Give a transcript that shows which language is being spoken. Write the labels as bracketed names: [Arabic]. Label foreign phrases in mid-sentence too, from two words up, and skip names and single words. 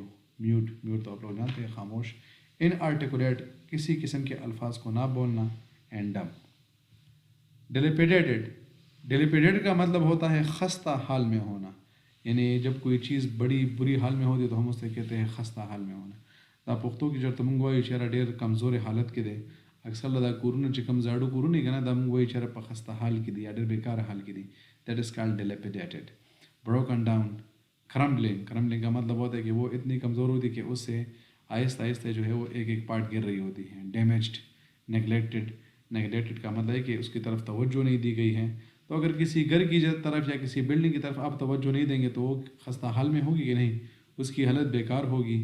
[Urdu] میوٹ, میوٹ تو آپ لوگ جانتے ہیں, خاموش. ان آرٹیکولیٹ, کسی قسم کے الفاظ کو نہ بولنا. [English] And dumb. Dilapidated. [Urdu] ڈیلیپیڈیٹڈ کا مطلب ہوتا ہے خستہ حال میں ہونا. یعنی جب کوئی چیز بڑی بری حال میں ہوتی ہے تو ہم اس سے کہتے ہیں خستہ حال میں ہونا. [Pashto] دا پښتو کې چېرته موږ وایو چې ډېر کمزورې حالت کې دی. اکثر دا کورونه چې کوم زاړه کورونه که نه, دا موږ وایو چې په خسته حال کې دي یا ډېر بیکاره حال کې دي. [English] That is called dilapidated. Broken down. Crumbling. [Urdu] کرمبلنگ کا مطلب ہوتا ہے کہ وہ اتنی کمزور ہوتی ہے کہ اس سے آہستہ آہستہ جو ہے وہ ایک ایک پارٹ گر رہی ہوتی ہے. [English] Damaged. Neglected. [Urdu] نیگلیکٹڈ کا مطلب ہے کہ اس کی طرف توجہ نہیں دی گئی ہے. تو اگر کسی گھر کی طرف یا کسی بلڈنگ کی طرف آپ توجہ نہیں دیں گے تو وہ خستہ حال میں ہوگی کہ نہیں, اس کی حالت بیکار ہوگی.